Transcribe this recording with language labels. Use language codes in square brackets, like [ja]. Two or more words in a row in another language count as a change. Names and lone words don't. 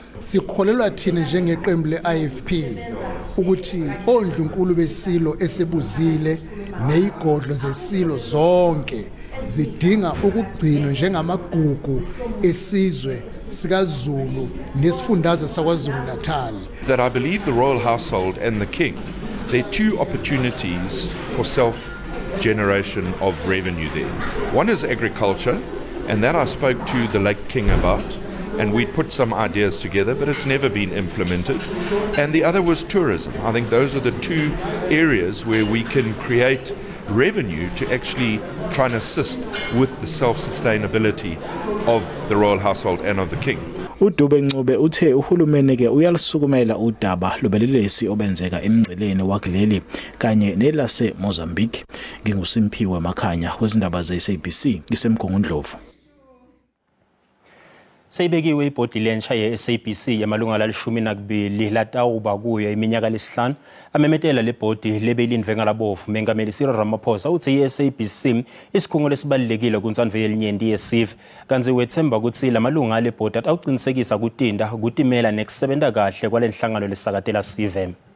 [zu] Sikholelwa thina njengeqembu leIFP ukuthi ondlunkulu besilo esebuzile nezigodlo zesilo zonke zidinga ukugcinwa njengamagugu esizwe sikaZulu nesifundazwe sakwaZulu Natal. [en] That I believe the royal household and the king, there are two opportunities for self-generation of revenue there. One is agriculture, and that I spoke to the late king about, and we put some ideas together, but it's never been implemented. And the other was tourism. I think those are the two areas where we can create revenue to actually try and assist with the self-sustainability of the royal household and of the king. [zu] uDube-Ncube uthe uhulumeni uyalisukumela udaba lobelelesi obenzeka emngceleni wakuleli kanye nelase Mozambique. NginguSimphiwe Makhanya kwezindaba zeSABC ngisemgongondlovu. [ss] Seyibekiwe ibhodi lensha ye-SABC yamalunga la-12 latawuba kuyo iminyaka lesihlanu amemetela lebhodi lebelindve ngalabovu Mengameli Cyril Ramaphosa uthi i-SABC isikhungo lesibalulekile kuntsandvo yelinyenti yesive kanti wethemba ukuthi lamalunga lebhodi atawucinisekisa kutinda kutimela nekusebenta kahle kwalenhlangano lesakatela sive.